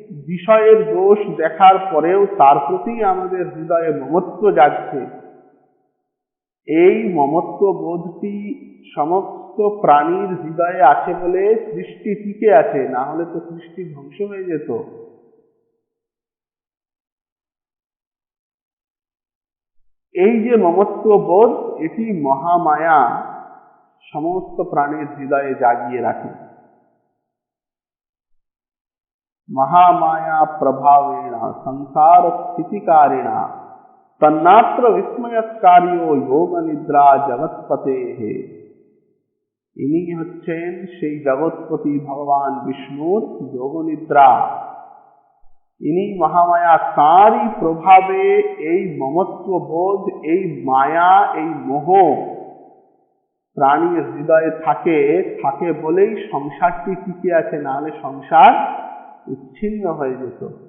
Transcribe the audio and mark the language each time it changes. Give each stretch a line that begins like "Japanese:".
Bangla: বিষয়ের দোষ দেখার পরেও তার প্রতি আমাদের হৃদয়ে মমত্ব জাগছে, এই মমত্ব বোধটি সমস্ত প্রাণীর হৃদয়ে আছে বলে সৃষ্টি টিকে আছে, না হলে তো সৃষ্টি ধ্বংস হয়ে যেত। এই যে মমত্ব বোধ, এটি মহামায়া সমস্ত প্রাণীর হৃদয়ে জাগিয়ে রাখে।
Sanskrit: महामाया प्रभावेण संसार स्थितिकारिणा तन्नात्र विस्मयकार्यो योग निद्रा जगत्पते।
Bangla: इनी हच्छेन সেই জগৎপতি ভগবান বিষ্ণুর যোগ নিদ্রা। ইনি মহামায়া, তাঁরই প্রভাবে এই মমত্ব বোধ, এই মায়া, এই মোহ প্রাণীর হৃদয়ে থাকে বলেই সংসারটি টিকে আছে, না হলে সংসার উচ্ছিন্ন হয়ে যেত।